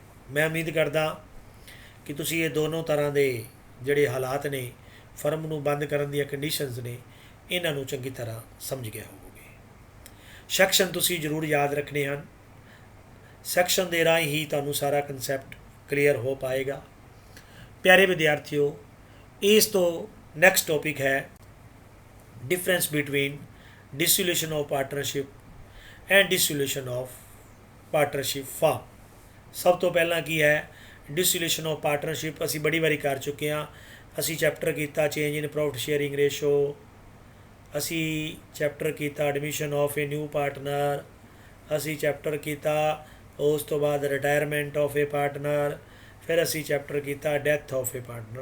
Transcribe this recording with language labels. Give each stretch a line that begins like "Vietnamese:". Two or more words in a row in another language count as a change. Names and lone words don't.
Punjabi: ਮੈਂ ਉਮੀਦ ਕਰਦਾ ਕਿ ਤੁਸੀਂ ਇਹ ਦੋਨੋਂ ਤਰ੍ਹਾਂ ਦੇ ਜਿਹੜੇ ਹਾਲਾਤ ਨੇ ਫਰਮ ਨੂੰ ਬੰਦ ਕਰਨ ਦੀਆਂ ਕੰਡੀਸ਼ਨਸ ਨੇ ਇਹਨਾਂ ਨੂੰ ਚੰਗੀ ਤਰ੍ਹਾਂ ਸਮਝ ਗਏ ਹੋਵੋਗੇ। ਸੈਕਸ਼ਨ ਤੁਸੀਂ ਜ਼ਰੂਰ ਯਾਦ ਰੱਖਣੇ ਹਨ, ਸੈਕਸ਼ਨ ਦੇ ਰਾਹੀਂ ਹੀ ਤੁਹਾਨੂੰ ਸਾਰਾ
English: concept clear
Punjabi: ਹੋ ਪਾਏਗਾ। ਪਿਆਰੇ ਵਿਦਿਆਰਥੀਓ, ਇਸ ਤੋਂ
English: next topic
Punjabi: ਹੈ
English: difference between dissolution of partnership and dissolution of partnership firm।
Punjabi: ਸਭ ਤੋਂ ਪਹਿਲਾਂ ਕੀ ਹੈ
English: dissolution of partnership,
Punjabi: ਅਸੀਂ ਬੜੀ ਵਾਰੀ ਕਰ ਚੁੱਕੇ ਹਾਂ। ਅਸੀਂ ਚੈਪਟਰ ਕੀਤਾ
English: change in profit sharing ratio,
Punjabi: ਅਸੀਂ ਚੈਪਟਰ ਕੀਤਾ
English: admission of a new partner,
Punjabi: ਅਸੀਂ ਚੈਪਟਰ ਕੀਤਾ ਉਸ ਤੋਂ ਬਾਅਦ
English: retirement of a partner,
Punjabi: ਫਿਰ ਅਸੀਂ ਚੈਪਟਰ ਕੀਤਾ
English: death of a partner.